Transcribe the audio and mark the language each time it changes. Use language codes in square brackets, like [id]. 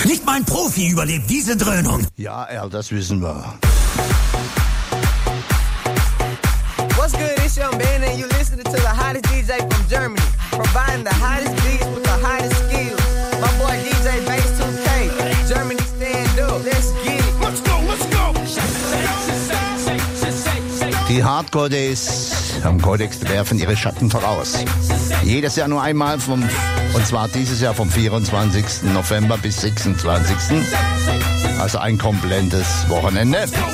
[de] Ein Profi überlebt diese Dröhnung. Ja, Erl, das wissen wir. [en] What's good, it's your man and you listening to the hottest DJ from Germany. Providing the hottest beats with the hottest skills. My boy DJ Bass 2K. Germany stand up, let's get it. Let's go, let's go. [de] Die Hardcore-Days am Codex werfen ihre Schatten voraus. Jedes Jahr nur einmal vom... Und zwar dieses Jahr vom 24. November bis 26. Also ein komplettes Wochenende.